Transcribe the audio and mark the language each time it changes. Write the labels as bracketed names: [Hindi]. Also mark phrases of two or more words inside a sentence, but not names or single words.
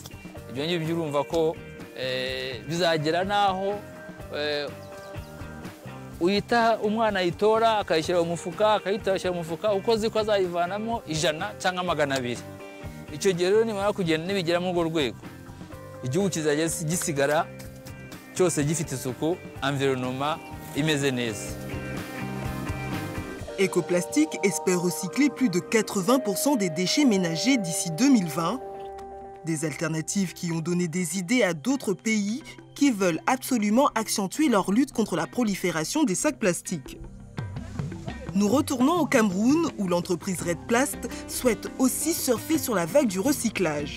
[Kinyarwanda] Ibyo ngibyo urumva ko bizagera naho uyita umwana yitora akayishyira mu mufuka akayitashya mu mufuka uko ziko azayivanamo 100 cyangwa 200. Icyo gihe rero nimara kugenda nibigera mu rwego igihugu kizajya gisigara cyose gifite isuku, environnement imeze neza. [French] Ecoplastic espère recycler plus de 80% des déchets ménagers d'ici 2020. Des alternatives qui ont donné des idées à d'autres pays qui veulent absolument accentuer leur lutte contre la prolifération des sacs plastiques. Nous retournons au Cameroun où l'entreprise Red Plast souhaite aussi surfer sur la vague du recyclage.